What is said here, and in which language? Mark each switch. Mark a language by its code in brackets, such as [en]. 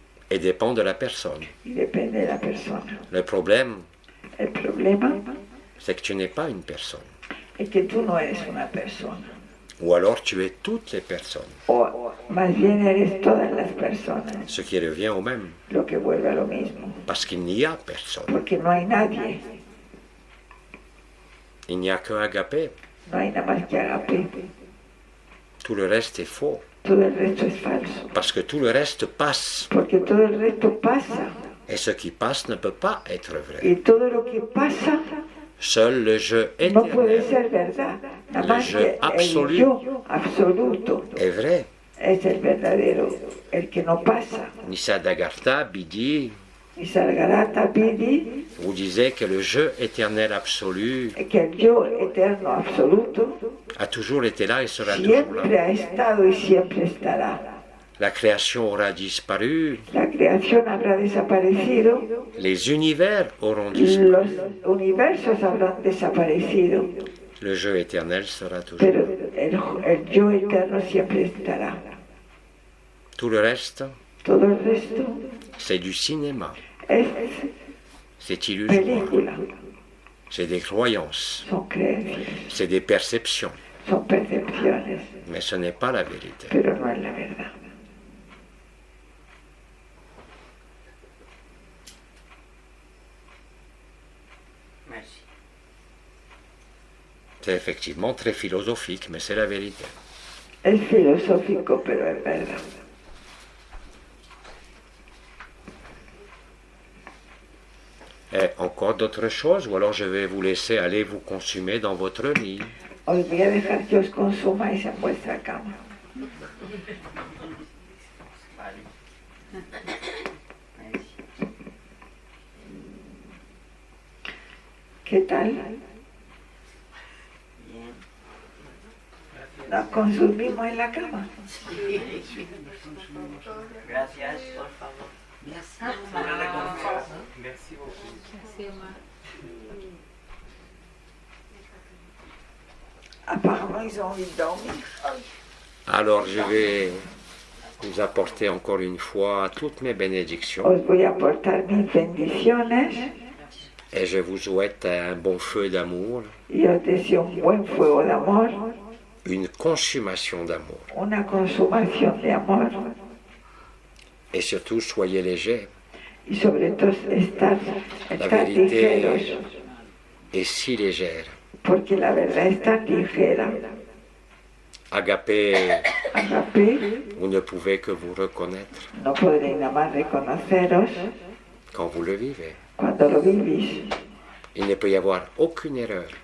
[fr] et dépend de la personne. [es] y depende de la persona. [fr] Le problème, [es] El problema [fr] c'est que tu n'es pas une personne. [es] es que tú no eres una persona, [fr] Ou alors tu es toutes les personnes, [es] o más bien eres todas las personas, [fr] ce qui revient au même, [es] lo que vuelve a lo mismo, [fr] parce qu'il n'y a personne. [es] porque no hay nadie, [fr] Il n'y a que agapé. [es] no hay nada más que agape. [fr] Tout le reste est faux. [es] todo el resto es falso. [fr] Parce que tout le reste passe. [es] Porque todo el resto pasa. [fr] Et ce qui passe ne peut pas être vrai. [es] Y todo lo que pasa [fr] Seul le je [es] no puede [fr] éternel [es] ser verdad. Nada [fr] Le [es] más yo que el [fr] absolu. [es] yo absoluto [fr] est vrai. [es] es el verdadero, el que no pasa. [fr] Nisargadatta Bidi [es] Nisargadatta Bidi, [fr] vous disait que le je éternel absolu [es] que el yo eterno absoluto [fr] a toujours été là et sera toujours [es] siempre [fr] là. [es] ha estado y siempre estará. [fr] La création aura disparu, [es] La creación habrá desaparecido, [fr] les univers auront disparu, [es] los universos habrán desaparecido, [fr] le je éternel sera toujours [es] pero [fr] là. [es] el yo eterno siempre estará. [fr] Tout le reste, [es] Todo el resto [fr] c'est du cinéma, [es] es [fr] c'est illusoire, [es] película, [fr] c'est des croyances, [es] son creencias, [fr] c'est des perceptions, [es] son percepciones, [fr] mais ce n'est pas la vérité. [es] pero no es la verdad. [fr] Merci. C'est effectivement très philosophique, mais c'est la vérité. Es filosófico, pero es verdad. Et encore d'autres choses, ou alors je vais vous laisser aller vous consumer dans votre lit. [es] Os voy a dejar que os consumáis en vuestra cama. Vale. [fr] Merci. [es] ¿Qué tal? Bien. Nos consumimos en la cama. Gracias, por favor. [fr] Merci. Merci beaucoup. Merci, Omar. Apparemment, ils ont envie de dormir. Alors je vais vous apporter encore une fois toutes mes bénédictions [es] Os voy a aportar mis bendiciones [fr] et je vous souhaite un bon feu d'amour, [es] y os deseo un buen fuego de amor, [fr] une consommation d'amour. [es] una consumación de amor [fr] Et surtout, soyez légers. [es] y sobre todo estar [fr] vérité. [es] ligeros, [fr] Et si légère. [es] porque la verdad es tan ligera. [fr] Agapé, [es] Agapé, [fr] vous ne pouvez que vous reconnaître [es] no podréis nada más reconoceros [fr] quand vous le vivez. [es] cuando lo vivís [fr] Il ne peut y avoir aucune erreur,